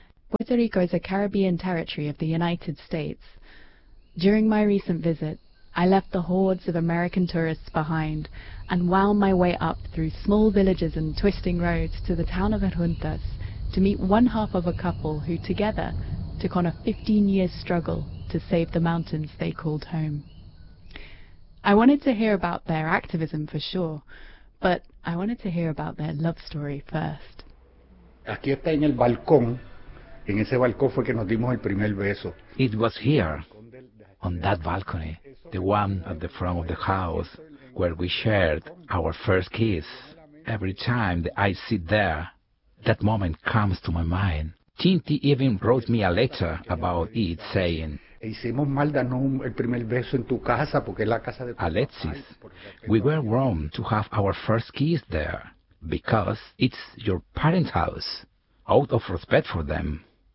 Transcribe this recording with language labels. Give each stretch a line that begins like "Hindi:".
English: Puerto Rico is a Caribbean territory of the United States. During my recent visit, I left the hordes of American tourists behind and wound my way up through small villages and twisting roads to the town of Adjuntas to meet one half of a couple who together took on a 15-year struggle to save the mountains they called home. I wanted to hear about their activism for sure, but I wanted to hear about their love story first.
Spanish: Aquí está en el balcón. En ese balcón fue que nos dimos el primer beso.
English: It was here, on that balcony, the one at the front of the house, where we shared our first kiss. Every time that I sit there, that moment comes to my mind. Tinti even wrote me a letter about it, saying, Alexis, we were wrong to have our first kiss there, because it's your parents' house, out of respect for them.